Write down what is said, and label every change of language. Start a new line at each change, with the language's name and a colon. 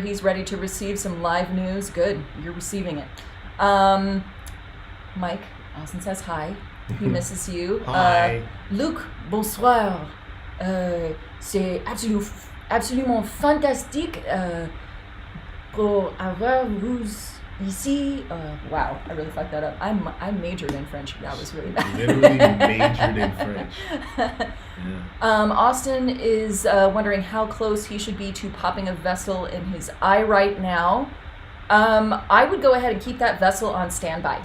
English: He's ready to receive some live news. Good. You're receiving it. Mike, Austin says hi. He misses you. Hi.
French: Luc, bonsoir. C'est absolument fantastique pour avoir vous ici.
English: Wow, I really fucked that up. I majored in French. That was really bad. Literally majored in French. Yeah. Austin is wondering how close he should be to popping a vessel in his eye right now. I would go ahead and keep that vessel on standby.